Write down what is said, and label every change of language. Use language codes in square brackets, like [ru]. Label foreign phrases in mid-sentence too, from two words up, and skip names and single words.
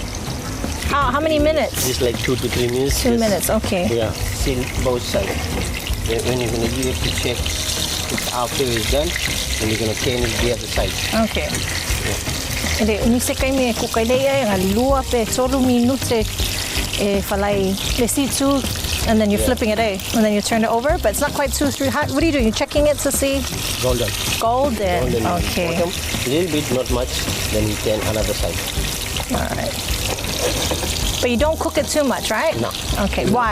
[en] How many minutes? Just like 2 to 3 minutes. 2 Just- minutes, okay. Yeah, seal both sides. Then when you're gonna you have to check if after it's done, then you're gonna turn it the other side. [tvl] Okay. Ele ni se kai me ko kai dei nga lua pe tolu minute e falai le situ, [en] and then you're flipping it, and then you turn it over, but it's not quite too through. What are you doing? You're checking it to see? Golden. Golden. Okay. Bottom, a little bit, not much. Then you turn another side. All right. But you don't cook it too much, right? No. Okay. Why?